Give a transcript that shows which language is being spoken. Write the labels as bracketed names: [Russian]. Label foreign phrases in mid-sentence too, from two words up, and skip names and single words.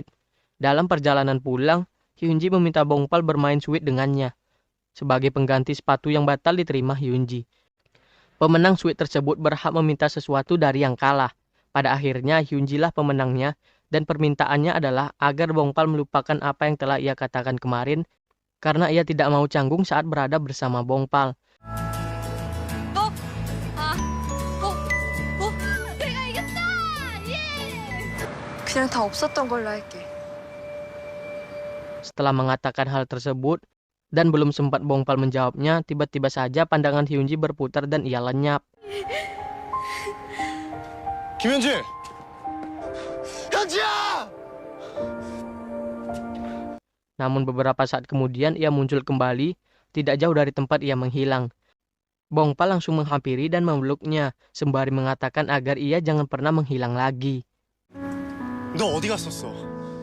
[Indonesian] Dalam perjalanan pulang, Hyunji meminta Bongpal bermain sweet dengannya, sebagai pengganti sepatu yang batal diterima Hyunji. Pemenang suite tersebut berhak meminta sesuatu dari yang kalah. Pada akhirnya Hyunji lah pemenangnya dan permintaannya adalah agar Bongpal melupakan apa yang telah ia katakan kemarin karena ia tidak mau canggung saat berada bersama Bongpal. [Korean] 내가 이겼다! 예! 그냥 다 없었던 걸로 할게. [Indonesian] Setelah mengatakan hal tersebut dan belum sempat Bongpal menjawabnya, tiba-tiba saja pandangan Hyunji berputar dan ia lenyap. [Korean] 김현지! 현지야! [Indonesian] Namun beberapa saat kemudian ia muncul kembali, tidak jauh dari tempat ia menghilang. Bongpal langsung menghampiri dan memeluknya, sembari mengatakan agar ia jangan pernah menghilang lagi. [Korean] 너 어디 갔었어?